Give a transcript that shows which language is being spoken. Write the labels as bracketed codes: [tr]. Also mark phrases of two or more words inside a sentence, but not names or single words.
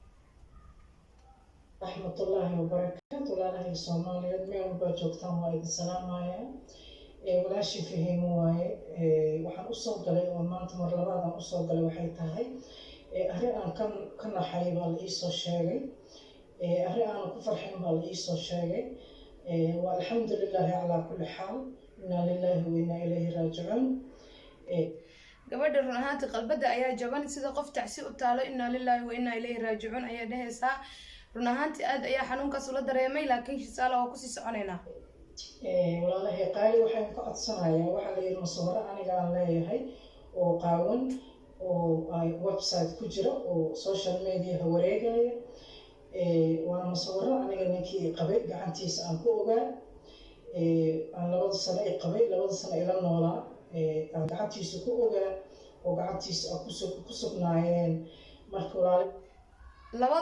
[ar] رحمة الله وبركاته [so] walaalahay Soomaaliyeed meel walba joogtaan waa idin salaamayaa walaashii Fihima waaye waxaan u soo galay oo maanta mar labaad aan u soo galay waxay tahay arrin aan ka naxay baa la ii soo sheegay arrin aan ku farxin baa la ii soo sheegay [ar] والحمد لله على كل حال إنا لله وإنا إليه راجعون [so] gabadha run ahaantii qalbada ayaa jaban sida qof tacsi u taalo [ar] إنا لله وإنا إليه راجعون [so] ayaa dhahaysaa run ahaantii aad ayaa xanuunkaas ula dareemay laakiin shisaala waa ku sii soconaynaa walaalahay qaali waxaan ka codsanayaa waxa la yiri musawir aniga aan leeyahay oo qaawan oo website ku jira oo [en] social media [so] wareegaya waana musawir aniga ninkii qabay gacantiisa aan ku ogaa aan 2 sano ay qabay 2 sano ila noolaa aan gacantiisa ku ogaa oo gacantiisa ku sugnaayeen marka walaal